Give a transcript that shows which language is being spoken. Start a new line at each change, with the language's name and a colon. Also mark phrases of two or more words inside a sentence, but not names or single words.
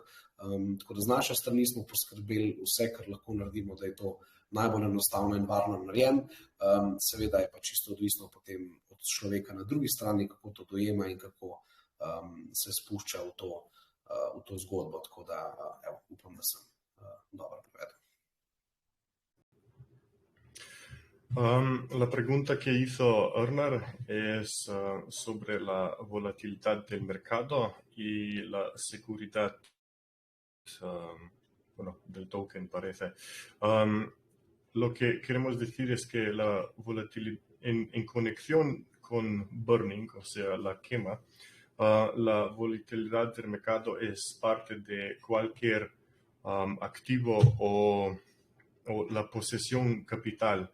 Slovenian: Tako da z naše strani smo poskrbeli vse, kar lahko naredimo, da je to najbolj enostavno in varno narejen. Seveda je pa čisto odvisno potem od človeka na drugi strani, kako to dojema in kako se spušča v to zgodbo. Tako da upam, da sem dobro povedal.
Spanish: La pregunta que hizo Erner es sobre la volatilidad del mercado y la seguridad del token, parece. Lo que queremos decir es que la volatilidad en conexión con burning, o sea, la quema, la volatilidad del mercado es parte de cualquier activo o la posesión capital.